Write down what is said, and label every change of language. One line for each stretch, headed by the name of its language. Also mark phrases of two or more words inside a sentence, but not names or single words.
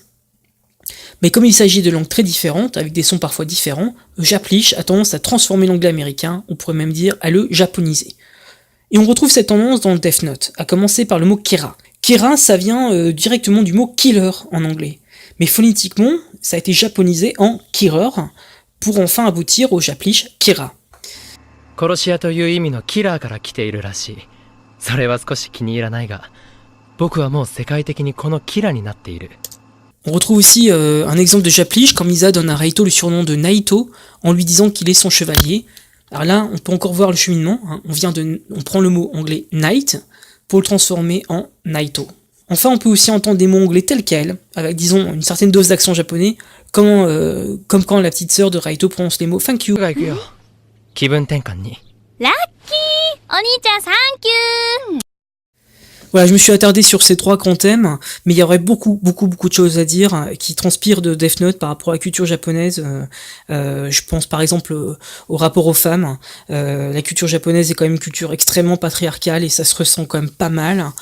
French: Mais comme il s'agit de langues très différentes, avec des sons parfois différents, le japlish a tendance à transformer l'anglais américain, on pourrait même dire à le japoniser. Et on retrouve cette tendance dans le Death Note, à commencer par le mot Kira. Kira, ça vient directement du mot killer en anglais. Mais phonétiquement, ça a été japonisé en Kirer, pour enfin aboutir au japlish Kira.
Japanese: 殺し屋という意味のキラーから来ているらしい。それは少し気に入らないが、僕はもう世界的にこのキラになっている。
French: On retrouve aussi un exemple de japlish quand Misa donne à Raito le surnom de Naito en lui disant qu'il est son chevalier. Alors là, on peut encore voir le cheminement, on prend le mot anglais knight pour le transformer en Naito. Enfin, on peut aussi entendre des mots anglais tels quels, avec disons une certaine dose d'accent japonais, comme quand la petite sœur de Raito prononce les mots
English: thank you.
Japanese: 気分転換に。ラッキーお兄ちゃんサンキュー
French: Voilà, je me suis attardé sur ces trois grands thèmes, mais il y aurait beaucoup de choses à dire qui transpirent de Death Note par rapport à la culture japonaise. Je pense par exemple au rapport aux femmes. La culture japonaise est quand même une culture extrêmement patriarcale et ça se ressent quand même pas mal.